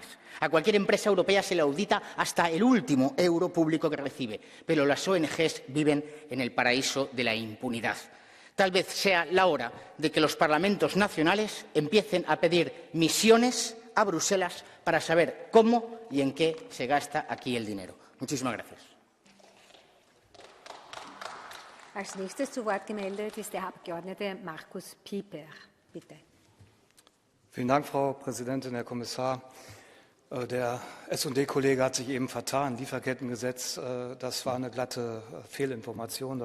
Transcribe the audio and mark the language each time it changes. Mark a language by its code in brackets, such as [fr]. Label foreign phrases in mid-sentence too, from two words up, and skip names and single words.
[es] A cualquier empresa europea se le audita hasta el último euro público que recibe, pero las ONGs viven en el paraíso de la impunidad. Tal vez sea la hora de que los parlamentos nacionales empiecen a pedir misiones a Bruselas para saber cómo y en qué se gasta aquí el dinero. Muchísimas gracias. [de] Als nächstes zu Wort gemeldet ist der Abgeordnete Markus Pieper. Bitte. Vielen Dank, Frau Präsidentin, Herr Kommissar. Der S&D-Kollege hat sich eben vertan. Lieferkettengesetz, das war eine glatte Fehlinformation.